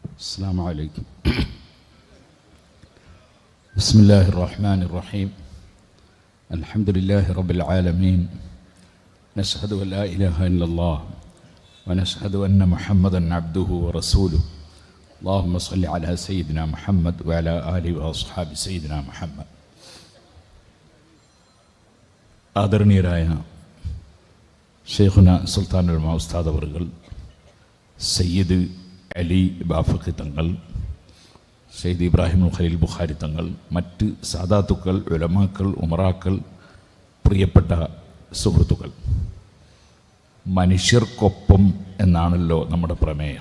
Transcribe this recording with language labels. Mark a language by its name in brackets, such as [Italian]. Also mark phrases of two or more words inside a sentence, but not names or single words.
[Arabic] السلام عليكم. بسم الله الرحمن الرحيم. الحمد لله رب العالمين. نشهد أن لا إله إلا الله ونشهد أن محمدا عبده ورسوله. اللهم صل على سيدنا محمد وعلى آله وأصحاب سيدنا محمد. [Malayalam] ആദരണീയരായ ഷെയ്ഖുന സുൽത്താനുൽ ഉലമാ ഉസ്താദ് അവറുകൾ, സയ്യിദ് അലി ബാഫഖി തങ്ങൾ, സയ്യിദ് ഇബ്രാഹിം ഖലീൽ ബുഖാരി തങ്ങൾ, മറ്റ് സാദാത്തുക്കൾ, ഉലമാക്കൾ, ഉമറാക്കൾ, പ്രിയപ്പെട്ട സുഹൃത്തുക്കൾ, മനുഷ്യർക്കൊപ്പം എന്നാണല്ലോ നമ്മുടെ പ്രമേയം.